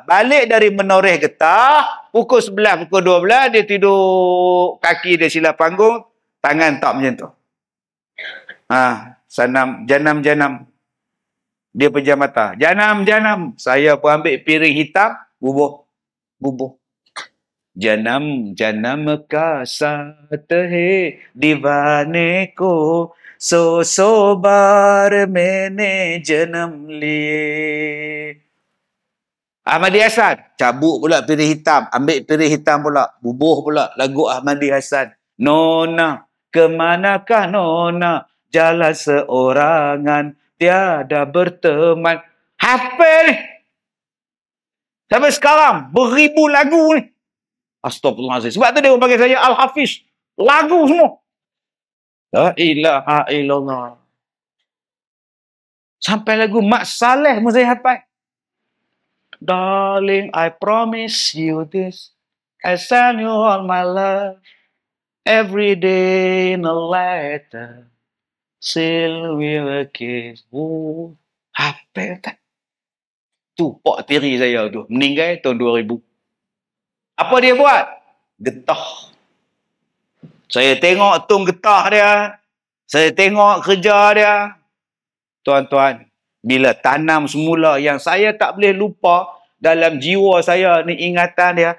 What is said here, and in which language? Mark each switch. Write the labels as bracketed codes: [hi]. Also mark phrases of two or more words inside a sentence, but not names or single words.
[ms] Balik dari menoreh getah, pukul 11, pukul 12, dia tidur, kaki dia silap panggung, tangan tak macam tu. Janam. Dia pejam mata. Janam. Saya pun ambil piring hitam, bubuh. [hi] जन्म जन्म का साथ है दीवाने को, सौ सौ बार मैंने जन्म लिए. [ms] Ahmadi Hassan, cabut pula piring hitam, ambil piring hitam pula, bubuh pula lagu Ahmadi Hassan. Nona, kemanakah Nona? Jalan seorangan, tiada berteman. Hafal ni. Sampai sekarang, beribu lagu ni. Astagfirullahaladzim. Sebab tu dia panggil saya Al-Hafiz. Lagu semua. [ar] لا إله إلا الله. [ms] Sampai lagu Mak Saleh pun saya hafal. [en] Darling, I promise you this. I send you all my love. Every day in a letter. Still we will kiss. [ms] Oh, hafal tak? Tu, Pak tiri saya tu. Meninggal tahun 2000. Apa dia buat? Getah. Saya tengok tung getah dia. Saya tengok kerja dia. Tuan-tuan, bila tanam semula yang saya tak boleh lupa dalam jiwa saya ni ingatan dia.